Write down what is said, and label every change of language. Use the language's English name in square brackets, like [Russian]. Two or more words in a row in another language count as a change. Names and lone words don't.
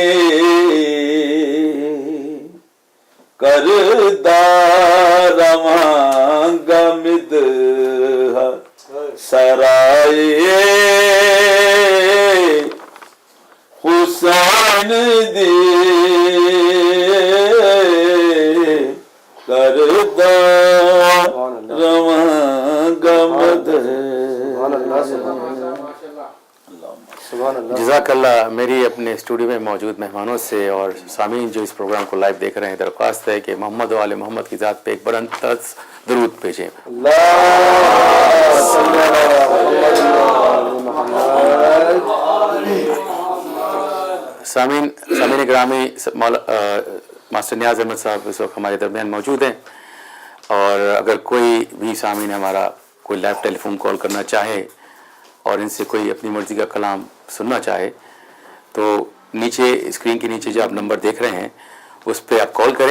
[Arabic] करदार गमिद सराए हुसैन दी करदार गमद سبحان الله سبحان الله جزاك الله. [Urdu] میری اپنے اسٹوڈیو میں موجود مہمانوں سے اور سامعین جو اس پروگرام کو لائیو دیکھ رہے ہیں درخواست ہے کہ محمد والے محمد کی ذات پہ ایک بلند طرز درود بھیجیں. سامعین گرامی ماسٹر نیاز احمد صاحب اس وقت ہمارے درمیان موجود ہیں اور اگر کوئی بھی سامعین ہمارا کوئی [English] live telephone call [Urdu] کرنا چاہے اور ان سے کوئی اپنی مرضی کا کلام سننا چاہے تو نیچے اسکرین کے نیچے جو آپ نمبر دیکھ رہے ہیں اس پر آپ کال کریں.